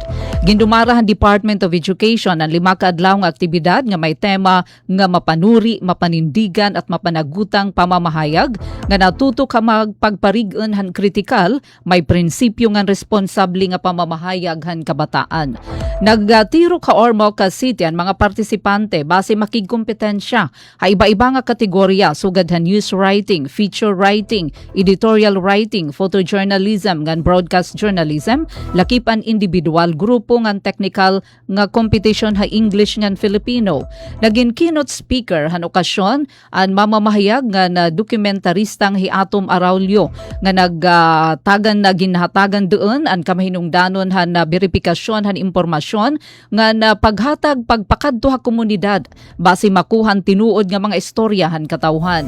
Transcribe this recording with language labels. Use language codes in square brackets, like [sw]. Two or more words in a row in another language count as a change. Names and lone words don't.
[war] Gindumara han Department of Education ang 5 ka adlaw nga aktibidad nga may tema nga [tl] mapanuri, panindigan at mapanagutang pamamahayag [war] nga natuto ka magpagparigon han kritikal, may prinsipyo nga responsable nga pamamahayag han kabataan. Nagtiro ka Ormoc City ang mga partisipante base makigkompetensya ha iba-iba nga kategorya sugad han [en] news writing, feature writing, editorial writing, [war] photojournalism ngan [en] broadcast journalism, [war] lakip an individual grupo ngan technical nga competition ha English ngan Filipino. Naging [en] keynote speaker [war] han okasyon ang mamamahayag nga na dokumentaristang Hiatom Araulio nga nagtagan na ginhatagan doon ang kamahinungdanon han na verifikasyon han impormasyon nga na paghatag pagpakadto ha komunidad base makuhan tinuod nga mga istorya han katawhan.